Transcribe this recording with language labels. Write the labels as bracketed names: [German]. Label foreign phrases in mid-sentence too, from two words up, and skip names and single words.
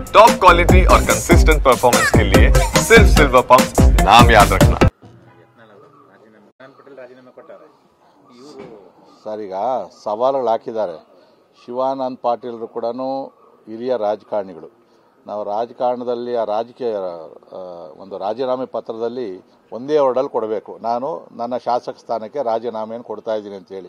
[English] top quality [Hindi] और [English] consistent performance [Hindi] के लिए सिर्फ सिल्वर पंप नाम याद रखना। [Kannada] ಸರ್, ಈಗ ಸವಾಲುಗಳು ಹಾಕಿದ್ದಾರೆ. ಶಿವಾನಂದ ಪಾಟೀಲರು ಕೂಡ ಹಿರಿಯ ರಾಜಕಾರಣಿಗಳು. ನಾವು ರಾಜಕಾರಣದಲ್ಲಿ ಆ ರಾಜಕೀಯ ಒಂದು ರಾಜೀನಾಮೆ ಪತ್ರದಲ್ಲಿ ಒಂದೇ ವರ್ಡಲ್ಲಿ ಕೊಡಬೇಕು, ನಾನು ನನ್ನ ಶಾಸಕ ಸ್ಥಾನಕ್ಕೆ ರಾಜೀನಾಮೆಯನ್ನು ಕೊಡ್ತಾ ಇದ್ದೀನಿ ಅಂತೇಳಿ.